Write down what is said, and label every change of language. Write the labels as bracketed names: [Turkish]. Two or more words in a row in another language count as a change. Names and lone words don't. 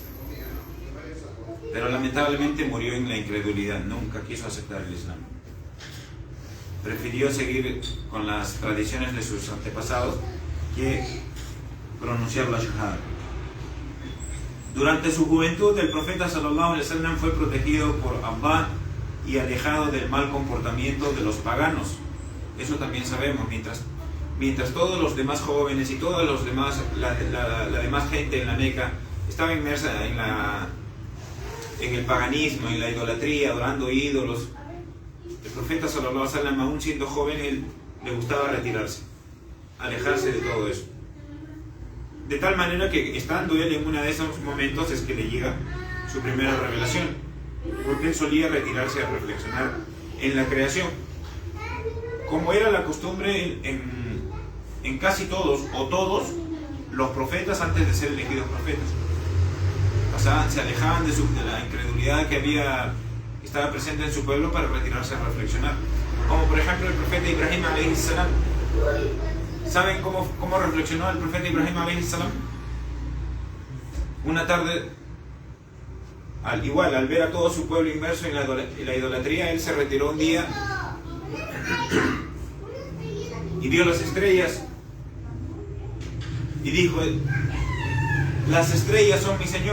[Spanish] Pero lamentablemente murió en la incredulidad, nunca quiso aceptar el Islam. Prefirió seguir con las tradiciones de sus antepasados que pronunciar la shahada. Durante su juventud, el profeta [Arabic] صلى الله عليه وسلم [Spanish] fue protegido por Allah y alejado del mal comportamiento de los paganos. Eso también sabemos. Mientras todos los demás jóvenes y todos los demás, la demás gente en la Meca estaba inmersa en el paganismo, en la idolatría, adorando ídolos, el profeta [Arabic] صلى الله عليه وسلم, [Spanish] aún siendo joven, él le gustaba retirarse, alejarse de todo eso. De tal manera que estando él en uno de esos momentos es que le llega su primera revelación, porque él solía retirarse a reflexionar en la creación. Como era la costumbre en casi todos o todos los profetas antes de ser elegidos profetas. O sea, se alejaban de la incredulidad que estaba presente en su pueblo para retirarse a reflexionar. Como por ejemplo el profeta Ibrahim [Arabic] عليه السلام. [Spanish] ¿Saben cómo reflexionó el profeta Ibrahim [Arabic] عليه السلام? [Spanish] Una tarde, al ver a todo su pueblo inmerso en la idolatría, él se retiró un día y vio las estrellas y dijo: las estrellas son mi Señor.